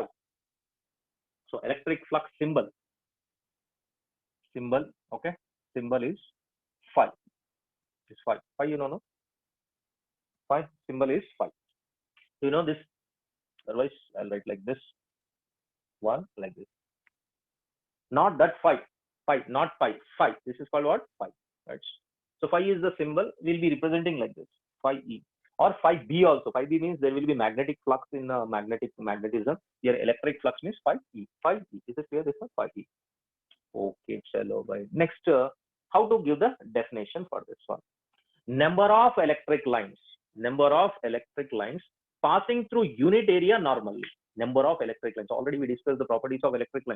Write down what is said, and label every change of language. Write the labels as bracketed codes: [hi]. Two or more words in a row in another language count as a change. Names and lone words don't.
[en] So electric flux symbol, okay, symbol is phi. It's phi. Phi, you know, no? Phi symbol is phi. You know this. Otherwise, I'll write like this. One like this. Not that phi. Phi, not phi. Phi. This is called what? Phi. Right. So phi is the symbol. We'll be representing like this. Phi e or phi b also. Phi b means there will be magnetic flux in magnetism. Here electric flux means phi e. Phi e. Is it clear? This one phi e. [hi] Okay, चलो भाई. [en] Next, how to give the definition for this one? Number of electric lines. Number of electric lines passing through unit area normally. Number of electric lines. Already we discussed the properties of electric lines.